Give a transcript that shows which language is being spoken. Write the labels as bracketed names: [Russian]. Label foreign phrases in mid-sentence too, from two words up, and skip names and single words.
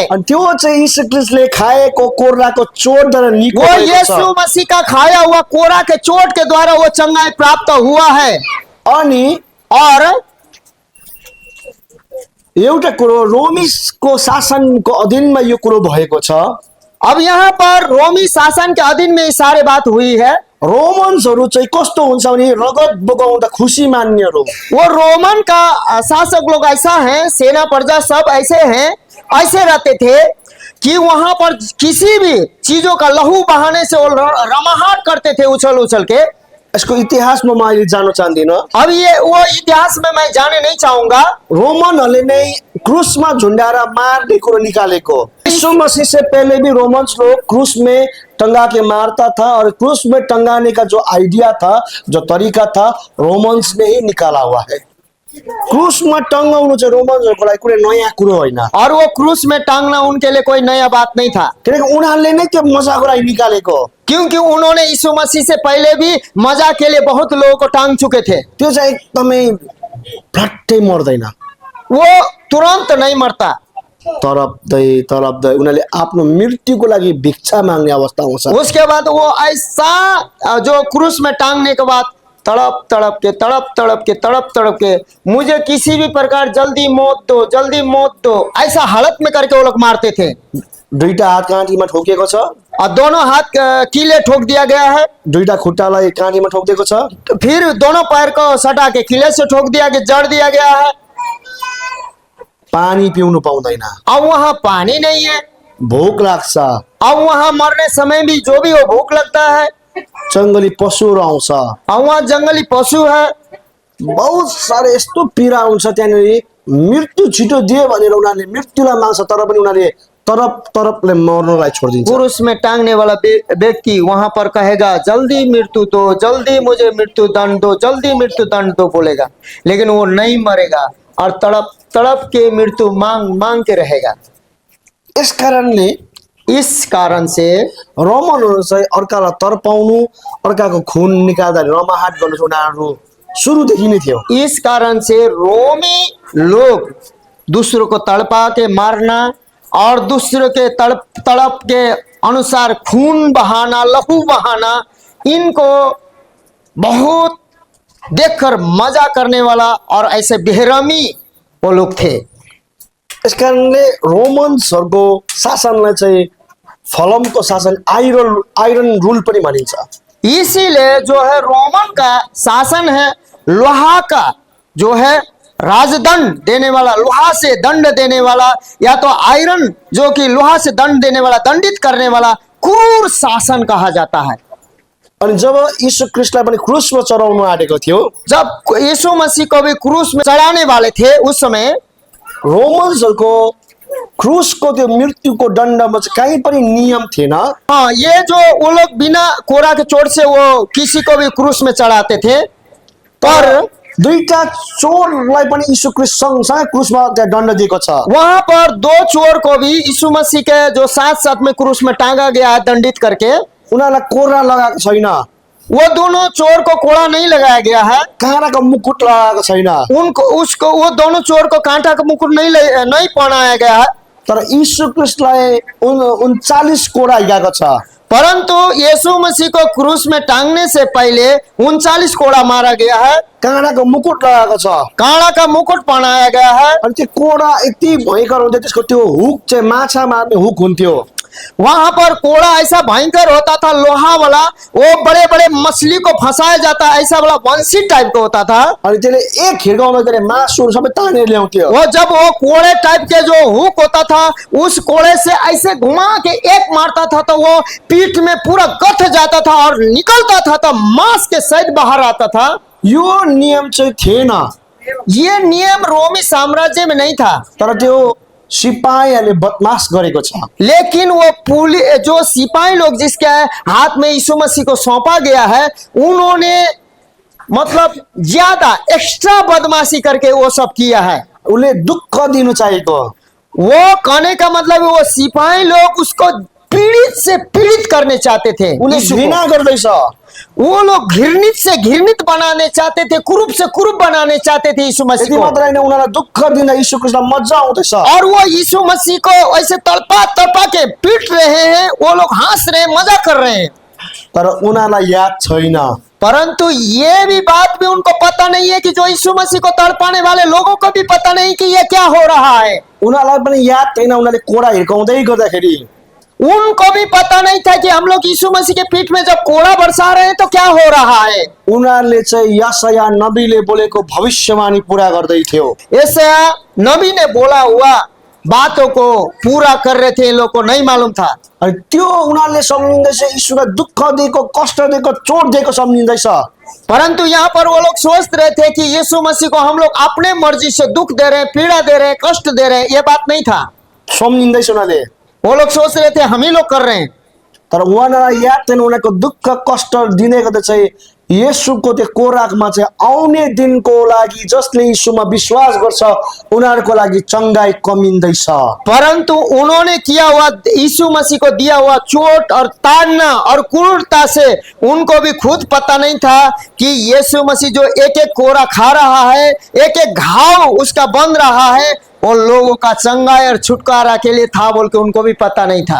[Nepali] अनि त्यो चाहिँ यीशु ख्रीष्टले खाएको कोराको चोटद्वारा निको [Hindi] वो [Nepali] भएको छ। [Hindi] यीशु मसीह का खाया हुआ कोरा के चोट के द्वारा वो चंगाई प्राप्त हुआ है। [Nepali] अनि [Hindi] और [Nepali] एउटा कुरो, रोमीको शासनको अधीनमा यो कुरो भएको छ। [Hindi] अब यहाँ पर रोमी शासन के अधीन में सारे बात हुई है। [Nepali] रोमन्सहरू चाहिँ कस्तो हुन्छ भने रगत बगाउँदा खुसी मान्नेहरू। [Hindi] वो रोमन का शासक लोग ऐसा है, सेना प्रजा सब ऐसे हैं, ऐसे रहते थे कि वहां पर किसी भी चीजों का लहू बहाने से वो रमाहट करते थे, उछल उछल के। [Nepali] यसको इतिहासमा म अहिले जान चाहदिन। [Hindi] अब ये वो इतिहास में मैं जाने नहीं चाहूंगा। [Nepali] रोमनहरूले नै क्रूसमा झुंडाएर मार्ने कुरो निकालेको। [Hindi] यीशु मसीह से पहले भी रोमन्स लोग क्रूस में टंगा के मारता था, और क्रूस में टंगाने का जो आइडिया था, जो तरीका था, रोमन्स ने ही निकाला हुआ है। [Nepali] क्रुसमा टङ्गाउनु चाहिँ रोमन्सहरूको लागि कुनै नयाँ कुरो होइन, [Hindi] और वो क्रूस में टांगना उनके लिए कोई नया बात नहीं था, [Nepali] किनकि उनीहरूले नै त्यो मजाको लागि निकालेको। [Hindi] क्योंकि उन्होंने यीशु मसीह से पहले भी मजाक के लिए बहुत लोगों को टांग चुके थे। [Nepali] त्यो चाहिँ एकदमै फ्याट्टै मर्दैन, [Hindi] वो तुरंत नहीं मरता, [Nepali] तरप्दै उनीहरूले आफ्नो मृत्युको लागि भिक्षा माग्ने अवस्था आउँछ। [Hindi] उसके बाद वो ऐसा जो क्रूस में टांगने के बाद तड़प तड़प के मुझे किसी भी प्रकार जल्दी मौत दो ऐसा हालत में करके वो लोग मारते थे। [Nepali] दुईटा हात काँटीमा ठोकिएको छ, [Hindi] और दोनों हाथ कीले ठोक दिया गया है, [Nepali] दुईटा खुट्टालाई काँटीमा ठोकिदिएको छ, [Hindi] फिर दोनों पैर को सटा के किले से ठोक दिया गया, जड़ दिया गया है। [Nepali] पानी पिउनु पाउँदैन, [Hindi] अब वहां पानी नहीं है, [Nepali] भोक लाग्छ, [Hindi] अब वहां मरने समय भी जो भी हो भूख लगता है, [Nepali] जङ्गली पशुहरू आउँछ, [Hindi] अब वहां जंगली पशु है, [Nepali] बहुत साह्रो यस्तो पीडा हुन्छ त्यहाँनिर। मृत्यु छिटो दिए भनेर उनीहरूले मृत्युलाई माग्छ, तर पनि उनीहरूले तरपले मर्नलाई छोडिदिन्छ। [Hindi] क्रूस में टांगने वाला व्यक्ति वहां पर कहेगा जल्दी मृत्यु दो, जल्दी मुझे मृत्यु दंड दो, जल्दी मृत्यु दंड दो बोलेगा, लेकिन वो नहीं मरेगा और तड़प के मृत्यु मांग के रहेगा। [Nepali] यस कारणले [Hindi] इस कारण से [Nepali] रोमनहरू चाहिँ अर्कालाई तर्पाउनु, अर्काको खुन निकाल्दा रमाहाट गर्नु चाहिँ उनीहरू सुरुदेखि नै थियो। [Hindi] इस कारण से रोमी लोग दूसरों को तड़पा के मारना और दूसरों के तड़प के अनुसार खून बहाना, लहू बहाना, इनको बहुत देखकर मजा करने वाला और ऐसे बेरहमी वो लोग थे। [Nepali] यस कारणले रोमन्सहरूको शासनलाई चाहिँ फलमको शासन, [English] iron rule [Nepali] पनि भनिन्छ। [Hindi] इसीलिए जो है रोमन का शासन है लोहा का, जो है राजदंड देने वाला, लोहा से दंड देने वाला, या तो आयरन जो कि लोहा से दंड देने वाला, दंडित करने वाला क्रूर शासन कहा जाता है। [Nepali] अनि जब यीशु ख्रीष्टलाई पनि क्रुसमा चढाउनु आँटेको थियो, [Hindi] जब यीशु मसीह को भी क्रूस में चढ़ाने वाले थे उस समय [Nepali] रोमन्सहरूको क्रुसको त्यो मृत्युको दण्डमा चाहिँ कहीँ पनि नियम थिएन। [Hindi] हाँ, ये जो वो लोग बिना कोरा के चोट से वो किसी को भी क्रूस में चढ़ाते थे, पर [Nepali] दुईटा चोरलाई पनि यीशु ख्रीष्ट सँगसँगै क्रुसमा त्यहाँ दण्ड दिएको छ। [Hindi] वहां पर दो चोर को भी यीशु मसीह के जो साथ साथ में क्रूस में टांगा गया है दंडित करके, [Nepali] उनीहरूलाई कोरा लगाएको छैन, [Hindi] वो दोनों चोर को कोड़ा नहीं लगाया गया है, [Nepali] काँडाको मुकुट लगाएको छैन, [Hindi] वो दोनों चोर को कांटा का मुकुट नहीं पहनाया गया है, [Nepali] तर यीशु ख्रीष्टलाई 39 कोडा हिँडेको छ। [Hindi] परंतु यीशु मसीह को क्रूस में टांगने से पहले 39 कोड़ा मारा गया है, [Nepali] काँडाको मुकुट लगाएको छ, [Hindi] कांड़ा का मुकुट पहनाया गया है। [Nepali] अनि त्यो कोडा यति भयङ्कर हुन्थ्यो, त्यसको त्यो हुक चाहिँ माछा मार्ने हुक हुन्थ्यो। [Hindi] वहां पर कोड़ा ऐसा भयंकर होता था, लोहा वाला, वो बड़े बड़े मछली को फंसाया जाता, ऐसा वाला वंशी टाइप का होता था। [Nepali] अनि त्यसले एक हिर्काउमा गरे मासुहरू सबै तानेर ल्याउँथ्यो। [Hindi] वो जब वो कोड़े टाइप के जो हुक होता था, उस कोड़े से ऐसे घुमा के एक मारता था तो वो पीठ में पूरा गठ जाता था और निकलता था तो मांस के सहित बाहर आता था। [Nepali] यो नियम चाहिँ थिएन, [Hindi] ये नियम रोमी साम्राज्य में नहीं था, [Nepali] तर त्यो सिपाहीहरूले बदमाश गरेको छ। [Hindi] लेकिन वो पुलिस जो सिपाही लोग जिसके हाथ में यीशु मसीह को सौंपा गया है, उन्होंने मतलब ज्यादा एक्स्ट्रा बदमाशी करके वो सब किया है। [Nepali] उसले दुःख दिनु चाहेको, [Hindi] वो कहने का मतलब वो सिपाही लोग उसको पीड़ित से पीड़ित करने चाहते थे, [Nepali] उनी घृणा गर्दैछ। [Hindi] वो लोग घृणित से घृणित बनाने चाहते थे, कुरूप से कुरूप बनाने चाहते थे यीशु मसीह [Nepali] यति [Hindi] को। [Nepali] मात्र हैन, उनीहरूलाई दुःख दिँदा यीशु ख्रीष्टलाई मजा आउँदैछ। [Hindi] और वो यीशु मसीह को ऐसे तड़पा तड़पा के पीट रहे हैं, वो लोग हंस रहे हैं, मजा कर रहे हैं, [Nepali] तर उनीहरूलाई याद छैन। [Hindi] परंतु ये भी बात भी उनको पता नहीं है कि जो यीशु मसीह को तड़पाने वाले लोगों को भी पता नहीं कि ये क्या हो रहा है। [Nepali] उनीहरूलाई पनि याद छैन, उनीहरूले कोडा हिर्काउँदै गर्दाखेरि [Hindi] उनको भी पता नहीं था कि हम लोग यीशु मसीह के पीठ में जब कोड़ा बरसा रहे हैं तो क्या हो रहा है। [Nepali] उनीहरूले चाहिँ यशाया नबीले बोलेको भविष्यवाणी पूरा गर्दै थियो। [Hindi] यशाया नबी ने बोला हुआ बातों को पूरा कर रहे थे, इन लोग को नहीं मालूम था। [Nepali] अनि त्यो उनीहरूले सम्झिँदैछ, यीशुलाई दुःख दिएको, कष्ट दिएको, चोट दिएको सम्झिँदैछ। [Hindi] परंतु यहाँ पर वो लोग सोच रहे थे कि यीशु मसीह को हम लोग अपने मर्जी से दुख दे रहे हैं, पीड़ा दे रहे हैं, कष्ट दे रहे हैं, ये बात नहीं था। [Nepali] सम्झिँदैछ उनीहरूले, [Hindi] वो लोग सोच रहे थे हम ही लोग कर रहे हैं। [Nepali] तर उहाँलाई याद थिएन, उनीहरूको दुःख कष्ट दिनेको त चाहिँ येशूको त्यो कोराकमा चाहिँ आउने दिनको लागि जसले यीशुमा विश्वास गर्छ उनीहरूको लागि चंगाई कमिँदैछ। [Hindi] परंतु उन्होंने किया हुआ यीशु मसीह को दिया हुआ चोट और ताड़ना और क्रूरता से उनको भी खुद पता नहीं था कि यीशु मसीह जो एक एक कोरा खा रहा है, एक एक घाव उसका बन रहा है, वो लोगों का चंगाई और छुटकारा के लिए था बोल के उनको भी पता नहीं था।